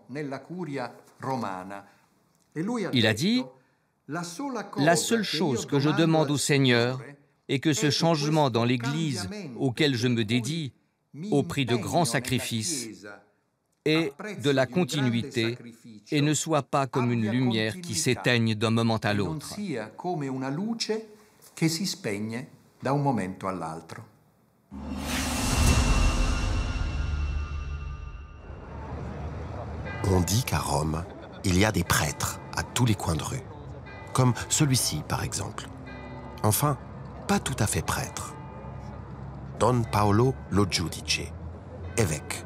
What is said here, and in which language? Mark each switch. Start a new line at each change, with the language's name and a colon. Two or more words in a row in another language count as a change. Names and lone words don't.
French: Il a dit « La seule chose que je demande au Seigneur est que ce changement dans l'Église auquel je me dédie, au prix de grands sacrifices, ait de la continuité et ne soit pas comme une lumière qui s'éteigne d'un moment à l'autre. »
Italian: Che si spegne da un momento all'altro.
French: On dit qu'à Rome, il y a des prêtres à tous les coins de rue, comme celui-ci par exemple. Enfin, pas tout à fait prêtre. Don Paolo Lo Giudice, évêque.